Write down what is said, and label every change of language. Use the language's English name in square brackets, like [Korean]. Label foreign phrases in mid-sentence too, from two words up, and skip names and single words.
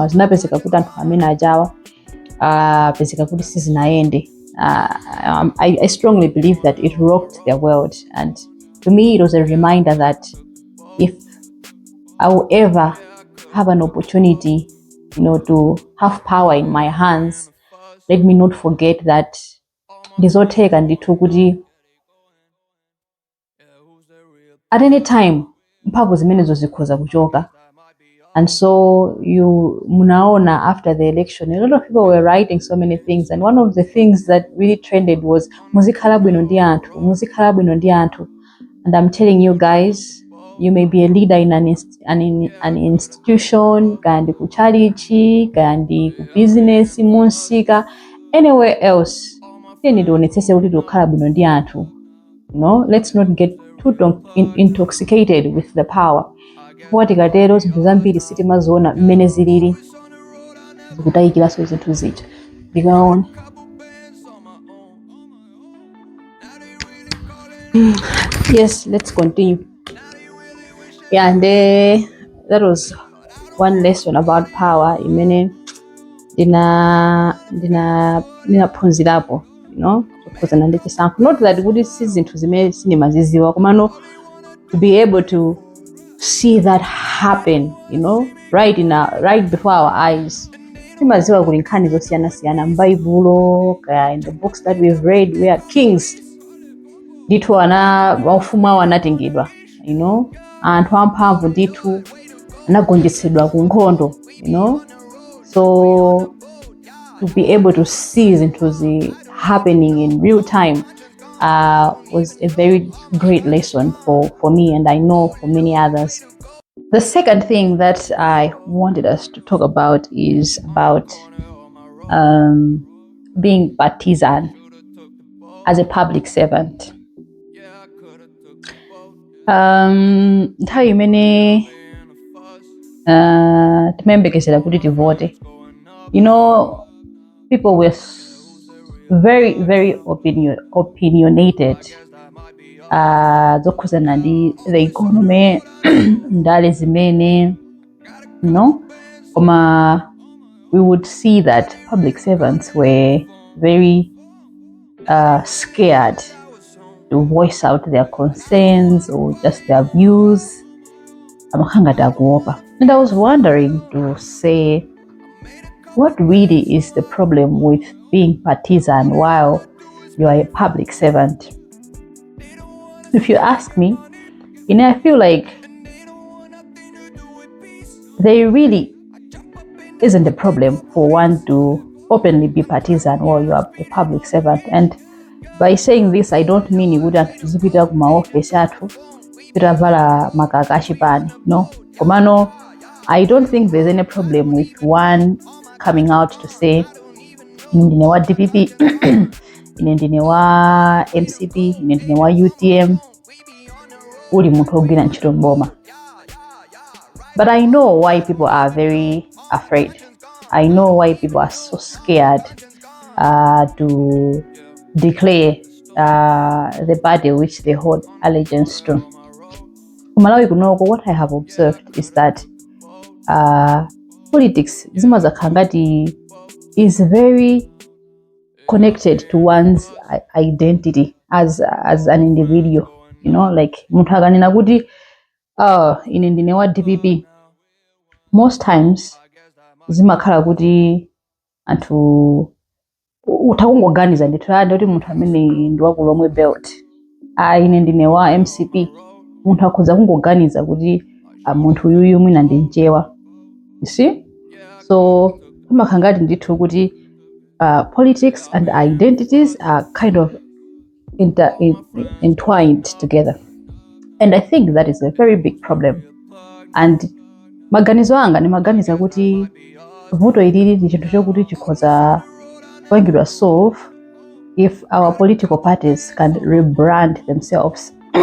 [English] I strongly believe that it rocked their world, and to me it was a reminder that if I will ever have an opportunity, to have power in my hands, let me not forget that [Nyanja] ndizoteka ndithu [English] at any time [Nyanja] mphamvu zimene zikhoza kuchoka. [English] And so munaona after the election, a lot of people were writing so many things, and one of the things that really trended was [Nyanja] muzikhala bwino ndi anthu. [English] And I'm telling you guys, you may be a leader in an institution, [Nyanja] kandi ku charity, kandi ku business, munsika, [English] anywhere else. Let's not get too intoxicated with the power. [Nyanja] Watikatero zinthu zambiri sitimaziona mmene zilili zikutayikiranso zinthu zija ndikaona. [English] Yes, let's continue. Yeah, and that was one lesson about power. [Nyanja] ndinaphunzirapo, kukhuzana ndi chisankho. [English] Not that [Nyanja] kuti si zinthu zimene sindimaziziwa, komano [English] to be able to see that happen, right before our eyes. [Nyanja] Timaziwa kuli nkhani zosiyana-siyana m'Baibulo, [English] in the books that we've read, we are kings. [Nyanja] Ndithu waufumu awo anatengedwa, anthu amphamvu ndithu anagonjetsedwa ku nkhondo, [English] so to be able to see zinthu happening in real time was a very great lesson for me, and I know for many others. The second thing that I wanted us to talk about is about being partisan as a public servant. [Nyanja] Nthawi imene timembekezera kuti tivote, [English] people were very, very opinionated [Nyanja] zokhuzana ndi [English] the economy, [Nyanja] ndale zimene, [English] koma we would see that public servants were very scared to voice out their concerns or just their views. And I was wondering to say, what really is the problem with being partisan while you are a public servant? If you ask me, I feel like there really isn't a problem for one to openly be partisan while you are a public servant. And by saying this, I don't mean you wouldn't [Nyanja] kuzipita kuma office athu pitavala makakashi pani, [English] no. [Nyanja] Komano, [English] I don't think there's any problem with one coming out to say, [Nyanja] ndine wa DPP, ndine wa MCP, ndine wa UTM, uli munthu ogwira ntchito mboma. [English] But I know why people are very afraid. I know why people are so scared to declare the party which they hold allegiance to. What I have observed is that politics is very connected to one's identity as an individual. [Nyanja] Like mutaganina kuti ndine wa DPP, [English] most times [Nyanja] zimakhala kuti anthu utakungoganiza ndithu ndoti munthu amene ndi wakulomwe belt. Ine ndine wa MCP, munthu akhoza kungoganiza kuti munthu uyuyu mwina ndi mchewa. [English] You see? So [Nyanja] pamakhala ngati ndithu kuti [English] politics and identities are kind of entwined together. And I think that is a very big problem. [Nyanja] And maganizo anga ni maganiza kuti vuto ilili ndi chinthu chokuti chikhoza kupangidwa solve [English] if our political parties can rebrand themselves.